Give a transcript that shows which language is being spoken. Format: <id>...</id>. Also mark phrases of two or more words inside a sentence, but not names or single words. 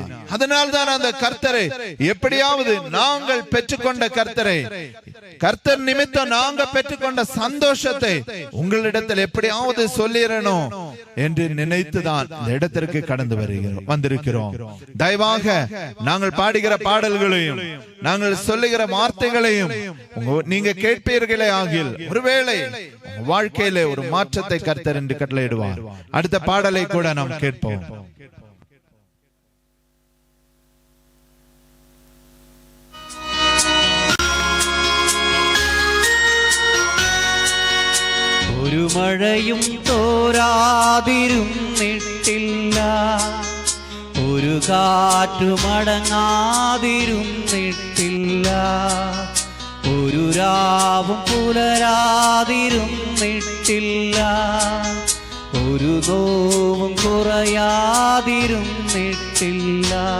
<ta>அதனால்தான் அந்த கர்த்தரை எப்படியாவது நாங்கள் பெற்றுக்கொண்ட கர்த்தர் நிமித்தம் நாங்க பெற்றுக்கொண்ட சந்தோஷத்தை உங்களிடத்தில் எப்படியாவது சொல்லிடணும் என்று நினைத்துதான் இந்த இடத்திற்கு கடந்து வந்திருக்கிறோம். தயவாக நாங்கள் பாடுகிற பாடல்களையும் நாங்கள் சொல்லுகிற வார்த்தைகளையும் நீங்க கேட்பீர்களே ஆகில் ஒருவேளை வாழ்க்கையில ஒரு மாற்றத்தை கர்த்தர் என்று கட்டளையிடுவார். அடுத்த பாடலை கூட நாம் கேட்போம்.</ta> <ml>ഒരു മഴയും തോരാതിരുന്നിട്ടില്ല, ഒരു കാറ്റുമടങ്ങാതിരുന്നിട്ടില്ല, ഒരു രാവും പുലരാതിരുന്നിട്ടില്ല, ഒരു നോവും കുറയാതിരുന്നിട്ടില്ല.</ml>